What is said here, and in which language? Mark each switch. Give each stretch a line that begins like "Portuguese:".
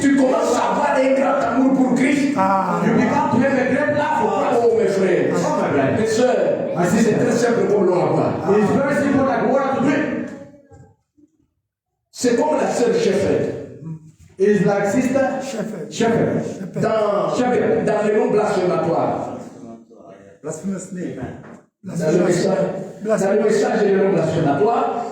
French: Tu commences à avoir un grand amour pour Christ.
English: You become to have a great love for Christ.
French: Oh mes frères,
English: Oh my brother.
French: mes soeurs, c'est très simple comme l'on voit.
English: It's very simple like water to drink.
French: C'est comme la sœur Shepherd.
English: It's like sister Shepherd. shepherd.
French: Dans le nom blasphématoire.
English: Blasphemous name.
French: Dans le message de nom blasphématoire,